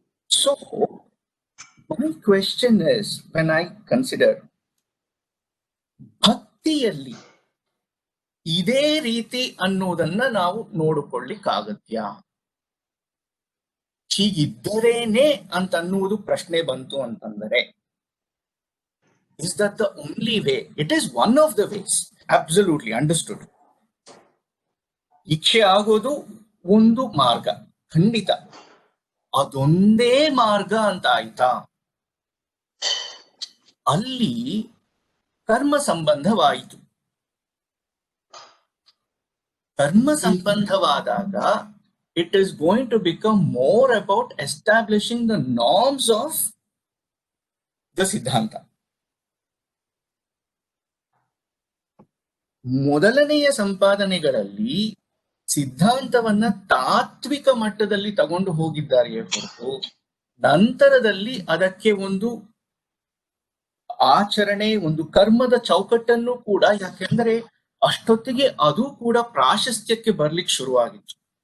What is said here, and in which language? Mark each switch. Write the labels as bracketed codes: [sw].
[en] So my question is, when I consider [kn] ಭಕ್ತಿಯಲ್ಲಿ ಇದೇ ರೀತಿ ಅನ್ನೋದನ್ನ ನಾವು ನೋಡಿಕೊಳ್ಳಿಕ್ಕಾಗತ್ಯಾ, ಹೀಗಿದ್ದರೇನೆ ಅಂತ ಅನ್ನುವುದು ಪ್ರಶ್ನೆ ಬಂತು ಅಂತಂದರೆ, [en] is that the only way? It is one of the ways, absolutely understood. [kn] ಇಚ್ಛೆ ಆಗೋದು ಒಂದು ಮಾರ್ಗ, ಖಂಡಿತ. ಅದೊಂದೇ ಮಾರ್ಗ ಅಂತ ಆಯ್ತಾ? ಅಲ್ಲಿ ಕರ್ಮ ಸಂಬಂಧವಾಯಿತು. ಕರ್ಮ ಸಂಬಂಧವಾದಾಗ [en] it is going to become more about establishing the norms of the siddhanta. [kn] ಮೊದಲನೆಯ ಸಂಪಾದನೆಗಳಲ್ಲಿ ಸಿದ್ಧಾಂತವನ್ನ ತಾತ್ವಿಕ ಮಟ್ಟದಲ್ಲಿ ತಗೊಂಡು ಹೋಗಿದ್ದಾರೆಯೇ ಹೊರತು ನಂತರದಲ್ಲಿ ಅದಕ್ಕೆ ಒಂದು ಆಚರಣೆ, ಒಂದು ಕರ್ಮದ ಚೌಕಟ್ಟನ್ನು ಕೂಡ, ಯಾಕೆಂದ್ರೆ ಅಷ್ಟೊತ್ತಿಗೆ ಅದು ಕೂಡ ಪ್ರಾಶಸ್ತ್ಯಕ್ಕೆ ಬರ್ಲಿಕ್ಕೆ ಶುರುವಾಗಿತ್ತು.